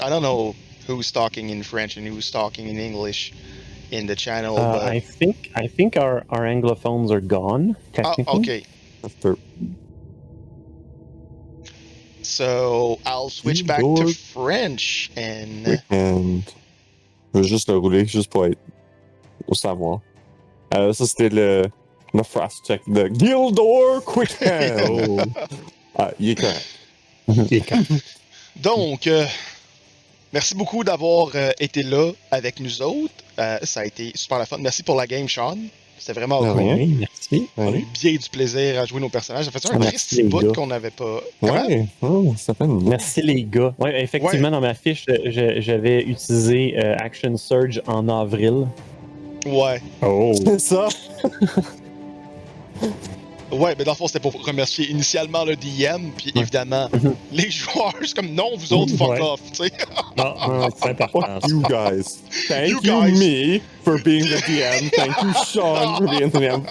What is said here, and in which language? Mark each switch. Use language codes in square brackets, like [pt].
[en] I don't know who's talking in French and who's talking in English in the channel. But... I think our anglophones are gone. Technically. Okay. So I'll switch back to French and. [fr] Je vais juste le rouler juste pour être au savoir. Ça c'était le frost check de Gildor Quick-Hand. Il est correct. Donc, merci beaucoup d'avoir été là avec nous autres. Ça a été super la fun. Merci pour la game, Sean. C'était vraiment cool. Oui, merci. On a eu bien du plaisir à jouer nos personnages. Ça fait un petit bout qu'on n'avait pas. Ouais, ça fait une... Merci les gars. Ouais, effectivement, dans ma fiche, j'avais utilisé Action Surge en avril. Ouais. Oh. C'est ça. Ouais, mais dans le fond, c'était pour remercier initialement le DM, puis évidemment, les joueurs, c'est comme non, vous autres, fuck off, tu sais. Non, c'est important. [en] Fuck you guys. Thank you me for being the DM. Thank you Sean for being the DM.